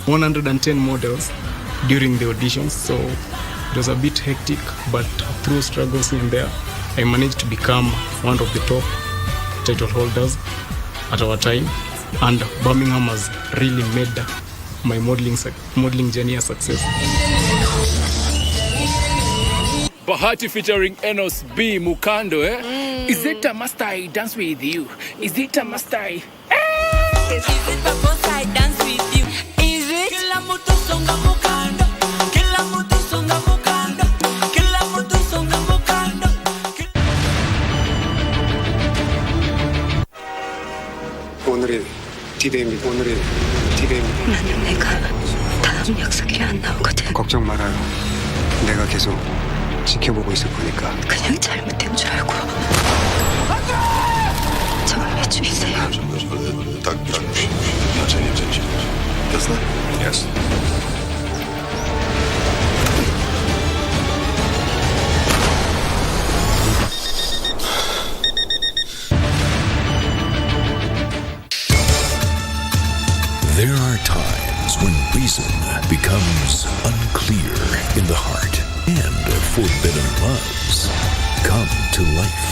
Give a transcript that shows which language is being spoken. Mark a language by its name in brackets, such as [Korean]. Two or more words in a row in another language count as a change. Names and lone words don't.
[English] 110 models during the auditions, so it was a bit hectic, but through struggles in there, I managed to become one of the top title holders at our time, and Birmingham has really made my modeling journey a success. Bahati featuring Enos B Mukando, eh? Is it a must I dance with you? Is it a must I? Is it a must I dance with you? Is it? [Swahili] Kila mtu songa mukando. Kila mtu songa mukando. Kila mtu songa mukando. [Korean] 오늘은 디데이입니다. 오늘은 디데이입니다. 나는 내가 다음 약속이 안 나오거든. 걱정 말아요. 내가 계속 지켜보고 있을 거니까. 그냥 잘못된 줄 알고. 저걸 왜 주이세요? [English] Yes. There are times when reason becomes unclear in the heart, and forbidden loves come to life.